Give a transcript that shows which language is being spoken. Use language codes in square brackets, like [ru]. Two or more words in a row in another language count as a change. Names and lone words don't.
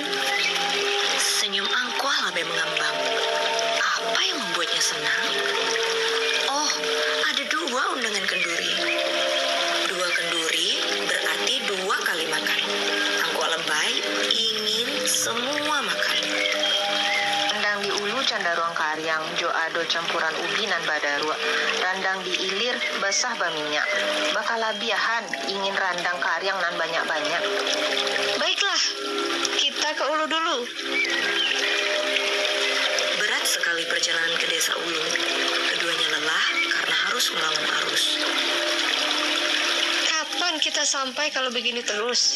[id] Senyum angkuh lebay mengambang. Apa yang membuatnya senang? Oh, ada dua undangan kenduri. Dua kenduri berarti dua kali makan. Angkuh lebay ingin semua makan. [min] Randang di ulu candaruang karyang, jo ado campuran ubi nan badarua. Randang di ilir basah baminyak. Bakal labiahan ingin randang karyang nan banyak-banyak. [id] Baiklah, kita ke Ulu dulu. Berat sekali perjalanan ke desa Ulu. Keduanya lelah karena harus melawan arus. Kapan kita sampai kalau begini terus?